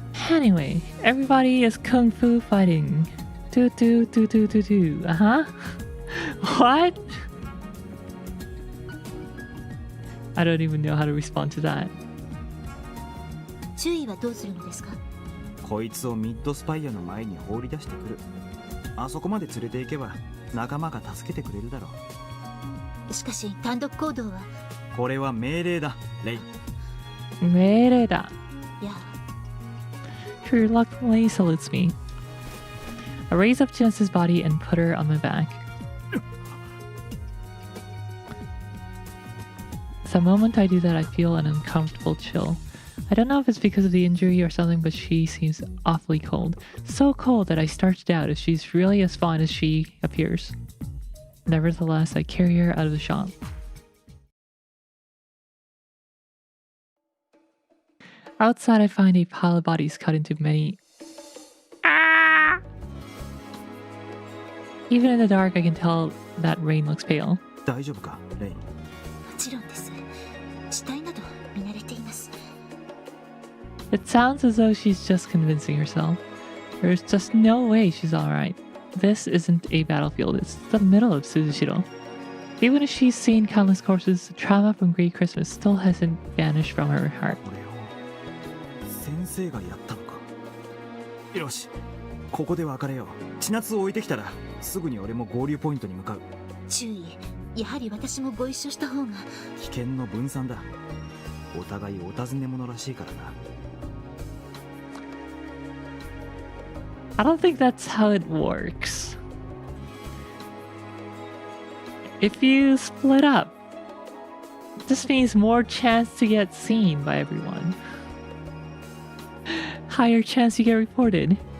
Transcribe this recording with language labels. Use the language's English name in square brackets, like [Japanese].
[English] Anyway, everybody is kung fu fighting. Do. Uh-huh. What? I don't even know how to respond to that. [Japanese] 注意はどうするのですか？こいつをミッドスパイアの前に放り出してくる。あそこまで連れて行けば仲間が助けてくれるだろう。しかし単独行動は。これは命令だ、レイ。命令だ。いや。 [English] She reluctantly salutes me. I raise up Chinatsu's body and put her on my back. The moment I do that, I feel an uncomfortable chill. I don't know if it's because of the injury or something, but she seems awfully cold. So cold that I start to doubt if she's really as fine as she appears. Nevertheless, I carry her out of the shop. Outside, I find a pile of bodies cut into many... Ah! Even in the dark, I can tell that Rain looks pale. [Japanese] 大丈夫か、レイ。もちろんです。死体など見慣れています。 [English] It sounds as though she's just convincing herself. There's just no way she's alright. This isn't a battlefield, it's the middle of Suzushiro. Even if she's seen countless corpses, the trauma from Great Christmas still hasn't vanished from her heart. [Japanese] 先生がやったのか。よし、ここで別れよう。千夏を置いてきたらすぐに俺も合流ポイントに向かう。注意、やはり私もご一緒した方が。危険の分散だ。お互いお尋ね者らしいからな。 [English] I don't think that's how it works. If you split up, this means more chance to get seen by everyone. Higher chance you get reported.